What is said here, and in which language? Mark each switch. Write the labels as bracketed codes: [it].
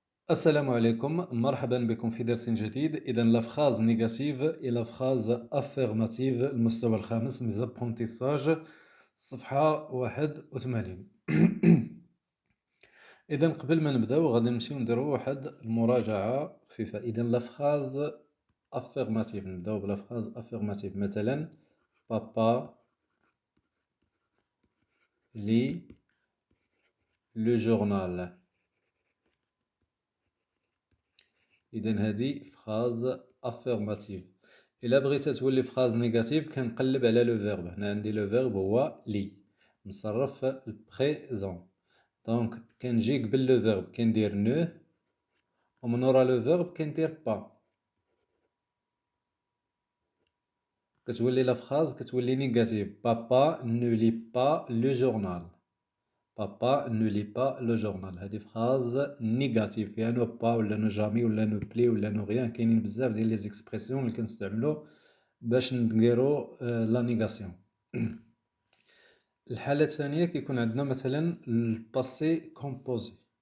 [ar] السلام عليكم، مرحبا بكم في درس جديد. [fr] إذا لا phrase négative et la phrase affirmative [ar] المستوى الخامس من [fr] apprentissage [ar] صفحة 81. إذا قبل ما نبداو غادي نمشيو نديرو واحد المراجعة خفيفة. [fr] إذا لا phrase affirmative [ar] نبداو [fr] بلا phrase affirmative [ar] مثلا بابا [fr] lit le journal. [ar] إذا هذه [fr] phrase affirmative. [ar] إلا بغيتها تولي phrase négative كنقلب على لو فيرب. هنا عندي لو فيرب هو لي مصرف في البريزون، دونك كنجي قبل لو فيرب كندير نو، ومن ورا لو فيرب كندير با. كتولي [fr] لا phrase كتولي négative. بابا ne lit pas le journal. Papa ne lit pas le journal. [ar] هذه [fr] phrase négative [ar] فيها نو با ولا نو جامي ولا نو بلي ولا نو غيان. كاينين بزاف ديال لي زيكسبرسيون اللي كنستعملو باش نديرو لا نيغاسيون. الحالة الثانية كيكون عندنا مثلا الباسي كومبوزي.